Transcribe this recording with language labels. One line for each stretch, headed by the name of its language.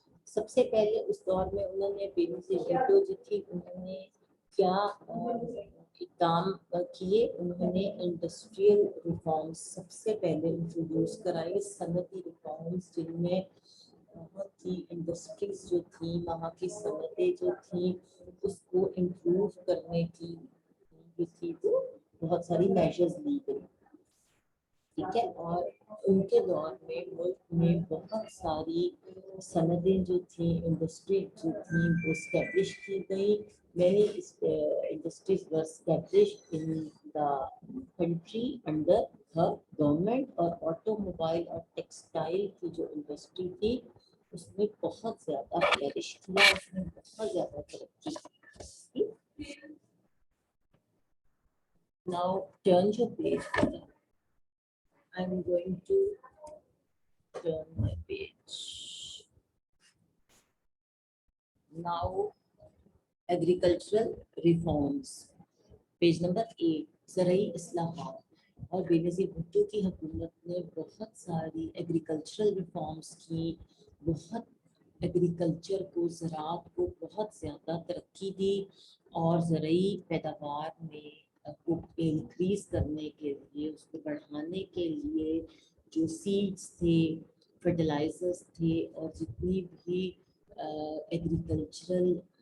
Urdu: سب سے پہلے اس دور میں انہوں نے بینظیر بھٹو جو تھی انہوں نے کیا اقدام کیے, انہوں نے انڈسٹریل ریفارمز سب سے پہلے انٹروڈیوس کرائی, صنعتی ریفارمز جن میں بہت ہی انڈسٹریز جو تھیں وہاں کی صنعتیں جو تھیں اس کو امپروو کرنے کی جو تھی وہ بہت ساری میجرز لی گئی. ٹھیک ہے. اور ان کے دور میں ملک میں بہت ساری صنعتیں جو تھیں, انڈسٹری جو تھیں وہ اسٹیبلش کی گئی.
English: Many industries were established in the country under her government.
Urdu: اور آٹوموبائل اور ٹیکسٹائل کی جو انڈسٹری تھی اس میں بہت زیادہ فلرش کیا, اس میں بہت زیادہ ترقی کی.
English: Now turn your page. I'm going to turn my page.
Urdu: Now agricultural reforms, page number 8, زرعی اصلاحات. اور بینظیر بھٹو کی حکومت نے بہت ساری ایگریکلچرل ریفارمز کی, بہت ایگریکلچر کو, زراعت کو بہت زیادہ ترقی دی اور زرعی پیداوار میں کو انکریز کرنے کے لیے, اس کو بڑھانے کے لیے جو سیڈز تھے, فرٹیلائزرز تھے اور جتنی بھی ایگریکلچرل